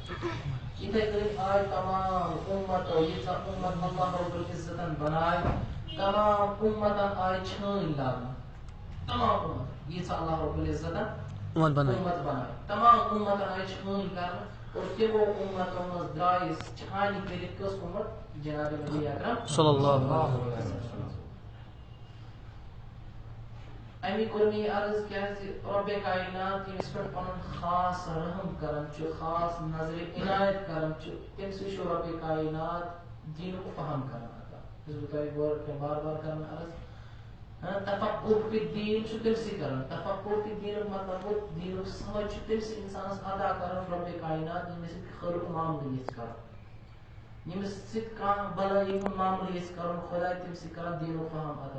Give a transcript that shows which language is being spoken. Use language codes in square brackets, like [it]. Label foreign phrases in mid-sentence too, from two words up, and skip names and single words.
[ks] یِتھے کٔنۍ آیہِ تمام اُمتو ییٖژاہ اُمت اللہ رب العزتن بناے تمام اُمتن آیہِ چھٲنۍ لاگنہٕ تمام اُمت ییٖژاہ اللہ رب العزتن اُمت بناے تمام اُمتن آیہِ چھٲنۍ کرنہٕ اور تِمو اُمتو منٛز درٛایہِ چھانہِ کٔرِتھ کٔژ اُمت جناب نبی اکرم [ar] صلی اللہ علیہ وسلم. [ks] امی کوٚر مےٚ یہِ عرض کیازِ رۄبِ کائنات ییٚمِس پٮ۪ٹھ پنُن خاص رحم کران چھُ خاص نظرِ عنایت کران چھُ تٔمۍ سٕے چھُ رۄبِ کائنات دیٖنُک فہم کران عطا. یُس بہٕ تۄہہِ بار بار کران عرض [ar] تفقُہ فی الدیٖن [ks] چھُ تٔمسٕے کران تفقُہ فی الدیٖنُک مطلب گوٚو دیٖنُک سمجھ چھُ تٔمسٕے انسانس عطا کران رۄبِ کائنات ییٚمِس سۭتۍ خٲرُک معاملہٕ یژھِ کرُن ییٚمِس سۭتۍ کانٛہہ بلٲیی ہُنٛد معاملہٕ یژھِ کرُن خۄدا تٔمسٕے کران دیٖنُک فہم عطا.